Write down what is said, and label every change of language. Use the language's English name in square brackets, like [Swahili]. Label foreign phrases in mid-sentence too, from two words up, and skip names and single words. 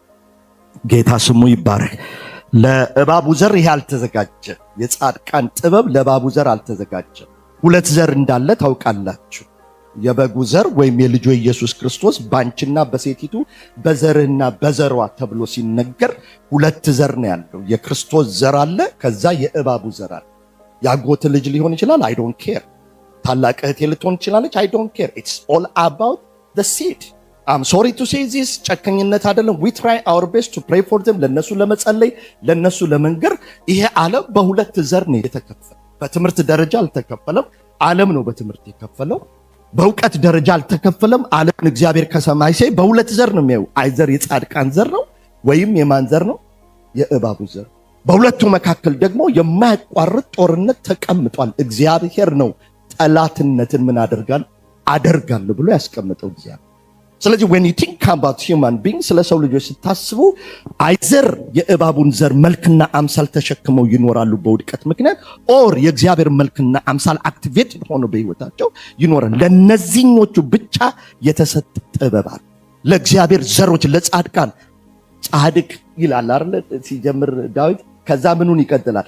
[Amharic] ጌታ ስሙ ይባረክ። ለእባቡ ዘር ይሄ አልተዘጋጀ። የጻድቃን ጥበብ ለእባቡ ዘር አልተዘጋጀ። ሁለት ዘር እንዳለ ታውቃላችሁ። የበጉ ዘር ወይም የልጁ ኢየሱስ ክርስቶስ ባንቺና በሴቲቱ በዘርህና በዘሯ ተብሎ ሲነገር ሁለት ዘር ነው ያለው። የክርስቶስ ዘር አለ፣ ከዛ የእባቡ ዘር አለ። ያጎት ልጅ ሊሆን ይችላል፣ [English] I don't care። [Amharic] ታላቅ እህቴ ልትሆን ትችላለች፣ [English] I don't care። It's all about the seed። I'm sorry to say this [Amharic] ጨከኝነት አይደለም። [English] we try our best to pray for them። [Amharic] ለነሱ ለመጸለይ ለነሱ ለመንገር። ይሄ ዓለም በሁለት ዘር ነው የተከፈለው። በትምህርት ደረጃ አልተከፈለም፣ ዓለም ነው በትምህርት የከፈለው። በእውቀት ደረጃ አልተከፈለም። ዓለምን እግዚአብሔር ከሰማይ ሲያይ በሁለት ዘር ነው የሚያየው። አይዘር የጻድቃን ዘር ነው ወይም የማን ዘር ነው? የእባቡ ዘር። በሁለቱ መካከል ደግሞ የማያቋርጥ ጦርነት ተቀምጧል። እግዚአብሔር ነው ጠላትነትን ምን አደርጋለሁ ብሎ ያስቀምጠው እግዚአብሔር። ስለዚህ [English] when you think about human beings [Amharic] ስለ ሰው ልጆች ስታስቡ አይዘር የእባቡን ዘር መልክና አምሳል ተሸክመው ይኖራሉ በውድቀት ምክንያት፣ ኦር የእግዚአብሔር መልክና አምሳል አክቲቬትድ ሆኖ በህይወታቸው ይኖራል። ለነዚህኞቹ ብቻ የተሰጠ ጥበብ አለ። ለእግዚአብሔር ዘሮች ለጻድቃን ጻድቅ ይላል አይደል ሲጀምር ዳዊት። ከዛ ምኑን ይቀጥላል?